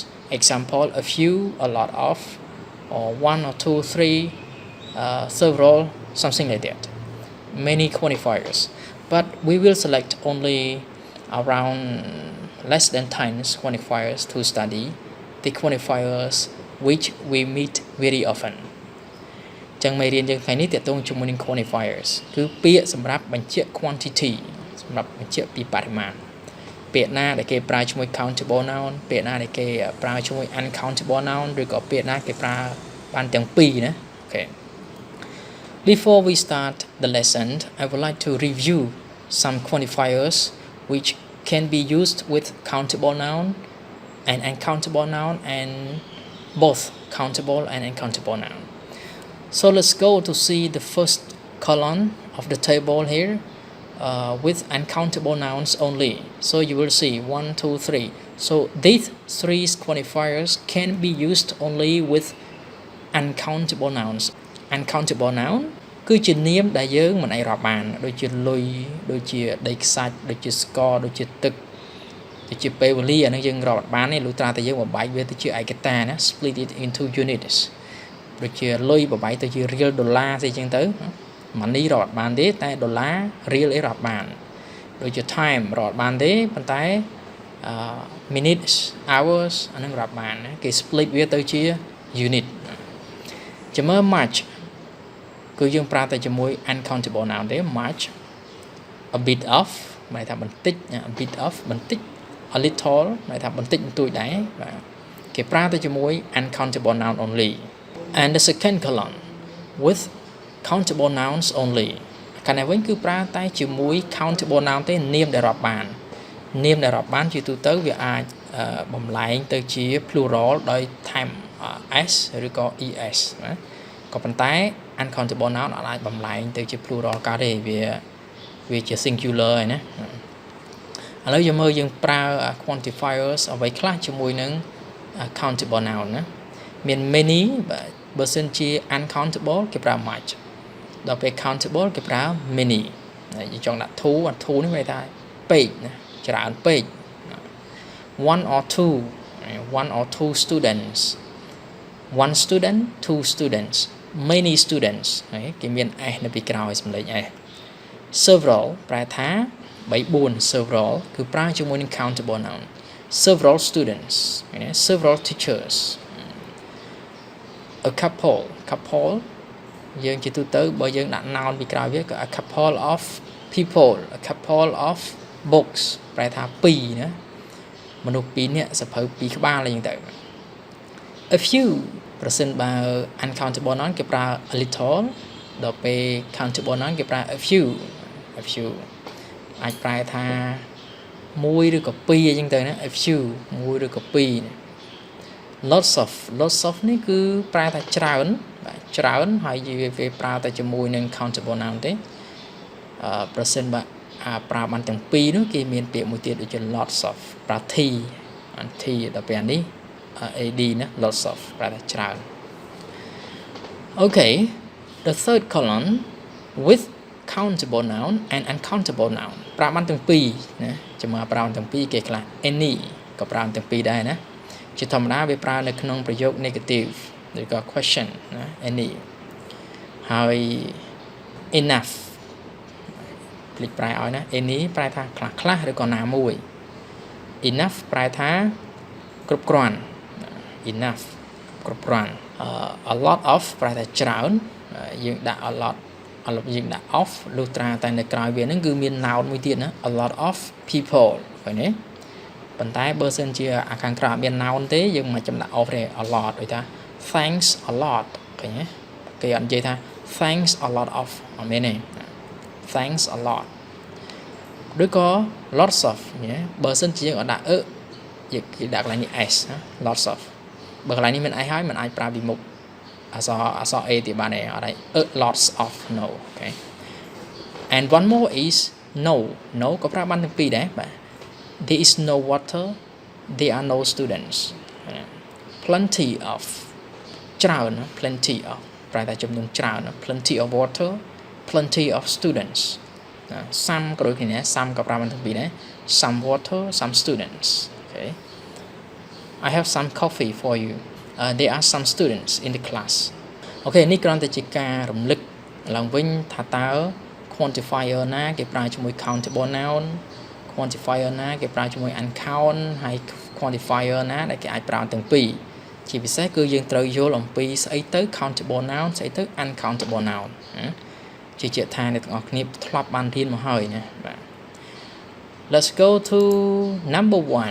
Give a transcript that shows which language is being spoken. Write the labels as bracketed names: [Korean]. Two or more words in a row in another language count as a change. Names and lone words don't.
[English] Example, a few, a lot of, or one or two, three, several, something like that. Many quantifiers. But we will select only around less than 10 quantifiers to study the quantifiers which we meet very often. [Khmer] ចឹងមេរៀនយើងថ្ងៃនេះទាក់ទងជាមួយនឹង quantifiers គឺពាក្យសម្រាប់បញ្ជាក់ quantity សម្រាប់បញ្ជាក់ពីបរិមាណពាក្យណាដែលគេប្រើជាមួយ [English] countable noun [Khmer] ពាក្យណាដែលគេប្រើជាមួយ [English] uncountable noun [Khmer] ឬក៏ពាក្យណាគេប្រើបានទាំងពីរណាអូខេ [English] Before we start the lesson I would like to review some quantifiers which can be used with countable noun and uncountable noun and both countable and uncountable noun. So let's go to see the first column of the table here with uncountable nouns only. So you will see 1, 2, 3. So these three quantifiers can be used only with uncountable nouns. Uncountable noun [Khmer] គឺជានាមដែលយើងមិនអាចរាប់បានដូចជាលុយដូចជាដីខ្សាច់ដូចជាស្ករដូចជាទឹកដូចជាពេលវេលាអានឹងយើងរាប់បានទេលុះត្រាតែយើងបំបែកវាទៅជាឯកតាណា [English] split it into units [Khmer] ដូចជាលុយបំបែកទៅជារៀលដុល្លារស្អីចឹងទៅmoney រាប់បានទេតែដុល្លាររៀលអីរាប់បានដូចជា time រាប់បានទេប៉ុន្តែ [English] minutes hours [Khmer] អានឹងរាប់បានណាគេ split វាទៅជា unit ចាំមើល much គឺយើងប្រើតែជាមួយ [English] uncountable noun [Khmer] ទេ [English] much a bit of [Khmer] หมายថាបន្តិច [English] a bit of [Khmer] បន្តិច [English] a little [Khmer] หมายថាបន្តិ ចបន្តួចដែរបាទគេប្រើតែជាមួយ [English] uncountable noun only and the second column with countable nouns only [Khmer] កាលណាវិញគឺប្រើតែជាមួយ [English] countable noun [Khmer] ទេនាមដែលរាប់បាននាមដែលរាប់បានជាទូទៅវាអាចបំលែងទៅជា plural ដោយថែម s ឬក៏ es ណាក៏ប៉ុន្តែ [English] uncountable noun [Khmer] អាចបំលែងទៅជា plural កើតទេវាជា singular ឯណាឥឡូវយើងមើលយើងប្រើ quantifiers អ្វីខ្លះជាមួយនឹង [English] countable noun [Khmer] ណាមាន many បើសិនជា uncountable គេប្រើ much ដល់ពេល countable គេប្រើ many យើងចង់ដាក់ two អា two នេះមានថាពេកណាច្រើនពេក [English] one or two students one student two students many students [Khmer] ហើយគេមាន [English] s [Khmer] នៅពីក្រោយសំឡេង [English] s several [Khmer] ប្រែថា [English] 3 4 several [Khmer] គឺប្រើជាមួយនឹង [English] countable noun several students several teachers a couple [Khmer] យើងជាទូទៅបើយើងដាក់ noun ពីក្រោយវាក៏ [English] a couple of people a couple of books [Khmer] ប្រែថា2ណាមនុស្ស2 នាក់សភៅ2ក្បាលអីចឹងទៅ [English] a few [Khmer] ប្រសិនបើ [English] uncountable noun [Khmer] គេប្រើ [English] a little [Khmer] ដល់ពេល [English] countable noun [Khmer] គេប្រើ [English] a few [Khmer] អាចប្រែថា1ឬក៏2អីចឹងទៅណា [English] a few [Khmer] 1 ឬក៏2 [English] lots of [Khmer] នេះគឺប្រែថាច្រើនបាទច្រើនហើយវាប្រើតែជាមួយនឹង [English] countable noun [Khmer] ទេប្រសិនបើប្រើបានទាំងពីរនោះគេមានពាក្យមួយទៀតដូចជា [English] lots of [Khmer] ប្រើ t ដល់ពេលនេះ ad ណា [English] lots of [Khmer] ប្រែថាច្រើន [English] Okay the third column with countable noun and uncountable noun [Khmer] ប្រើបានទាំងពីរណាចាំមកប្រើទាំងពីរគេខ្លះ any ក៏ប្រើទាំងពីរដែរណាជាធម្មតាវាប្រើនៅក្នុងប្រយោគ negative ឬក៏ question ណា any ហើយ enough ភ្លេ ចប្រែឲ្យណា any ប្រែថាខ្លះឬក៏ណាមួយ enough ប្រែថាគ្រប់គ្រាន់ enough គ្រប់គ្រាន់ [English] a lot of [Khmer] ប្រែថាច្រើនយើងដាក់ [English] a lot [Khmer] យើងដាក់ of លុះត្រា តែនៅក្រោយវាហ្នឹងគឺមាន noun មួយទៀតណា [English] a lot of people [Khmer] ឃើញទេប៉ុន្តែបើសិនជាអាខាងក្រោយមាន noun ទេ យើងមិនចាំដាក់ of ទេ [English] a lot [Khmer] ដូចថា [English] thanks a lot [Khmer] ឃើញទេគេអត់និយាយថា [English] thanks a lot of [Khmer] អត់មានទេ [English] thanks a lot [Khmer] ឬក៏ [English] lots of [Khmer] បើសិនជាយើងអត់ដាក់គេដាក់កន្លែងនេះ s [English] lots of [Khmer] បើកន្លែងនេះមាន s ហើយមិនអាចប្រើពីមុខអក្សរ a ទៀតបានទេអត់ហើយ [English] lots of no okay and one more is no [Khmer] ក៏ប្រើបានទាំងពីរដែរបាទ [English] there is no water there are no students plenty of ច្រើន plenty of [Khmer] ប្រែតែចំនួនច្រើន [English] plenty of water plenty of students some [Khmer] ក៏ដូចគ្នា [English] some [Khmer] ក៏ប្រើបានទាំងពីរដែរ [English] some water some students okay I have some coffee for you there are some students in the class [Khmer] អូខេនេះគ្រាន់តែជាការរំលឹកឡើងវិញថាតើ quantifier ណាគេប្រើជាមួយ [English] countable noun [Khmer] quantifier ណាគេប្រើជាមួយ uncount ហើយ quantifier ណាដែលគេអាចប្រើទាំងពីរជាពិសេសគឺយើងត្រូវយល់អំពីស្អីទៅ [English] countable noun [Khmer] ស្អីទៅ [English] uncountable noun [Khmer] ជាថាអ្នកទាំងអស់គ្នាធ្លាប់បានរៀនមកហើយណាបាទ [English] Let's go to number